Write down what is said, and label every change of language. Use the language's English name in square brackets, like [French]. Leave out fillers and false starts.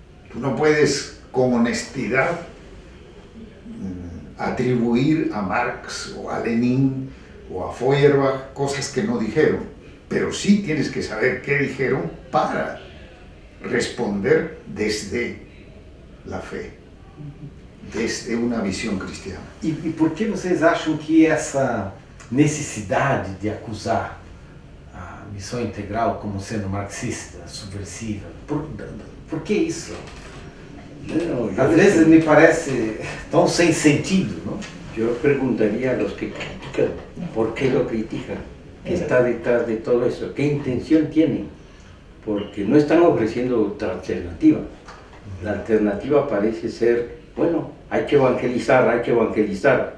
[Spanish] Tú no puedes con honestidad atribuir a Marx o a Lenin o a Feuerbach cosas que no dijeron, pero sí tienes que saber qué dijeron para responder desde la fe, desde una visión cristiana. [Portuguese] E por que vocês acham que essa necessidade de acusar a missão integral como sendo marxista, subversiva, por que isso? [Spanish] Bueno, [Portuguese] Às vezes me parece tão sem sentido, não? [Spanish] Yo preguntaría a los que critican, ¿por qué lo critican? ¿Qué está detrás de todo eso? ¿Qué intención tienen? Porque no están ofreciendo otra alternativa. La alternativa parece ser, bueno, hay que evangelizar, hay que evangelizar.